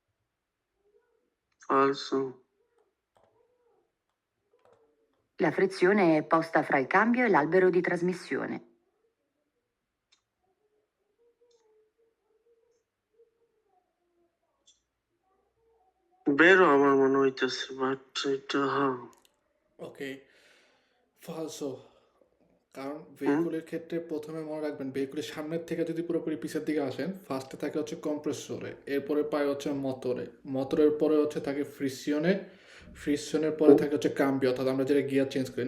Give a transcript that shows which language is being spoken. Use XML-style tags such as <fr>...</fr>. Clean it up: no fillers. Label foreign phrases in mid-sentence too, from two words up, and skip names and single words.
<it>Falso. La frizione è posta fra il cambio e l'albero di trasmissione.</it> <bn>Vero আমার মনে হইতেছে বাট এটা হ্যাঁ ওকে, ফালসো। কারণ ভেহিকুলের ক্ষেত্রে প্রথমে মনে রাখবেন, ভেহিকুলের সামনের থেকে যদি পুরোপুরি পিছের দিকে আসেন, ফার্স্টে থাকে হচ্ছে কম্প্রেসরে, এরপরে পায় হচ্ছে মোটরে, মোটরের পরে হচ্ছে থাকে ফ্রিকশনে, ফ্রিকশনের পরে থাকে হচ্ছে কাম্বিও, অর্থাৎ আমরা যেটা গিয়ার চেঞ্জ করি।</bn>